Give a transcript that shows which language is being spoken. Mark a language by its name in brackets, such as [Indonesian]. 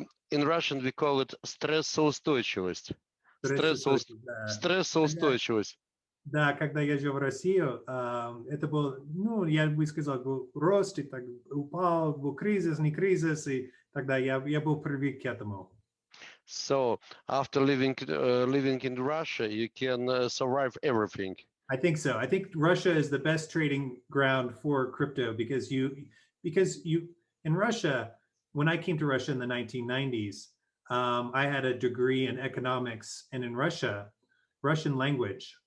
[English] In Russian we call it стрессоустойчивость. [Russian] Стрессоустойчивость. Да, когда я жил в Россию, это был, ну, я бы сказал, был рост, и так упал, был кризис, не кризис, и тогда я был привык к этому. [English] So after living in Russia, you can survive everything. I think so. I think Russia is the best trading ground for crypto because you in Russia, when I came to Russia in the 1990s, I had a degree in economics and in Russian language.